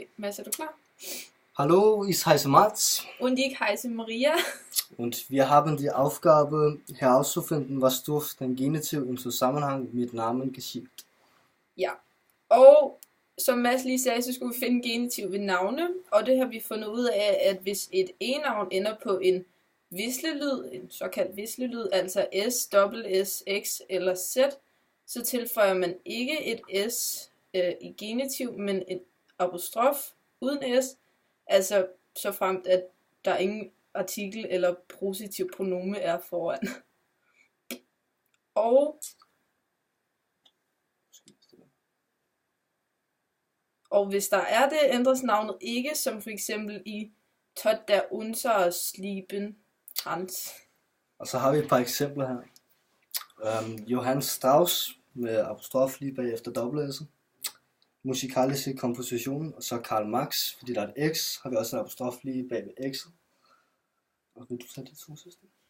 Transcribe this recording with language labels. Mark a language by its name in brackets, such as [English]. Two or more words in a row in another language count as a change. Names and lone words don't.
[Danish] Mads, er du klar? [German] Hallo, ich heiße Mats Und ich heiße Maria. und wir haben die Aufgabe herauszufinden, was durch den Genitiv im Zusammenhang mit Namen geschieht. [Danish] Ja, og som Mads lige sagde, så skulle vi finde genitiv ved navne, og det har vi fundet ud af, at hvis et e-navn ender på en vislelyd, en såkaldt vislelyd, altså S, dobbelt S, X eller Z, så tilføjer man ikke et S i genitiv, men en apostrof uden S, altså så fremt at der ingen artikel eller positiv pronome er foran. Og hvis der er det, ændres navnet ikke, som for eksempel i [German] Tot der unser Slieben Hans. [Danish] Og så har vi et par eksempler her. Johann Strauss med apostrof lige bagefter dobbelt S. Musikaliske komposition, og så Karl Marx, fordi der er et X, har vi også en apostrof lige bag ved X'et. Og vil du tage de to sidste?